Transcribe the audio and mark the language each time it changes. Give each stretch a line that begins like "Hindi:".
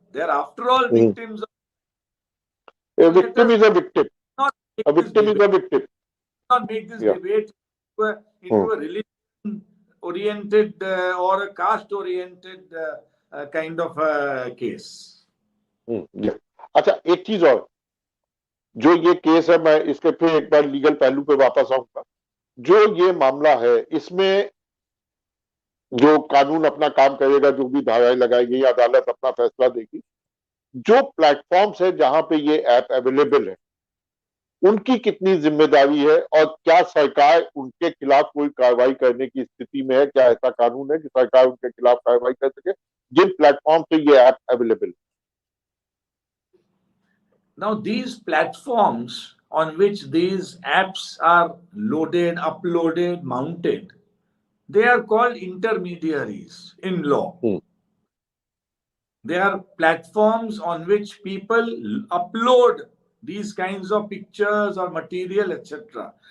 English: They're after all victims. A victim is a victim. A victim is a victim. Not make this debate into a religion-oriented or a caste-oriented kind of case.
Hindi: अच्छा, एक चीज और, जो ये case है, मैं इसके फिर एक बार लीगल पहलू पे वापस आऊंगा। जो ये मामला है, इसमें जो कानून अपना काम करेगा, जो भी धाराएं लगाएगी, अदालत अपना फैसला देगी। जो प्लेटफॉर्म्स है जहां पे ये ऐप अवेलेबल है, उनकी कितनी जिम्मेदारी है और क्या सरकार उनके खिलाफ कोई कार्रवाई करने की स्थिति में है? क्या ऐसा कानून है कि सरकार उनके खिलाफ कार्रवाई कर सके जिन प्लेटफॉर्म पे ये ऐप अवेलेबल है?
English: Now, these platforms on which these apps are loaded, uploaded, mounted, they are called intermediaries in law. They are platforms on which people upload these kinds of pictures or material, etc.